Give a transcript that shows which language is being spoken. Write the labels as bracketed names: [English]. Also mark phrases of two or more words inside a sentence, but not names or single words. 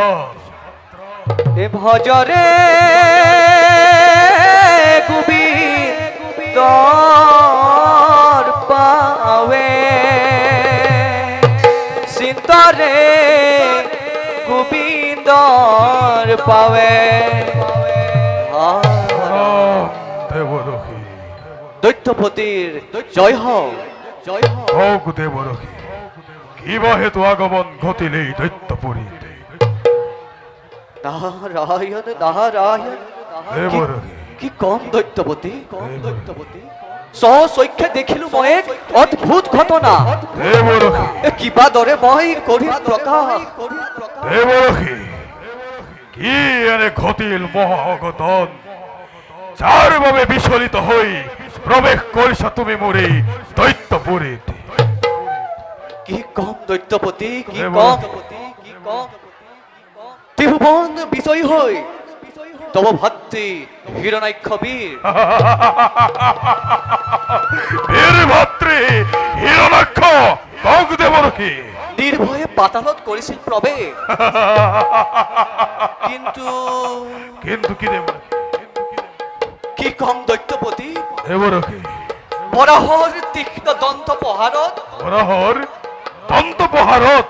[Assamese] এ ভজরে গোবিন্দর পাবে চিন্তরে গোবিন্দর পাবে। দেবরক্ষী দৈত্যপতির জয় হোক, জয় হোক। দেবরক্ষী কিবা হেতু আগমন ঘটিলেই দৈত্যপুরীতে। নারায়ণ নারায়ণ, দেবরক্ষী কি কম দৈত্যপতি, সচক্ষে দেখিলু মই এক অদ্ভুত ঘটনা। দেবরক্ষী কিবা দৰে মই কৰি প্ৰকাশ। দেবরক্ষী কি এনে ঘটিল মহাগতন, যার বাবে বিচলিত হই প্রবেশ করিছ তুমি মোরে দৈত্যপুরীতে। কি কম দৈত্যপতি, কি কম, ত্রিভুবন বিজয়ী হই তব ভাতৃ হিরণাক্ষ বীর। বীর ভাতৃ হিরণাক্ষ কওক দেবরক্ষী নির্ভয়ে পাতালত করেছিল প্রবেশ, কিন্তু কিন্তু কি দেবরক্ষী কি কম দৈত্যপতি, দেবরক্ষী বরাহর তীক্ষ্ণ দন্ত প্রহারত বরাহর দন্ত প্রহারত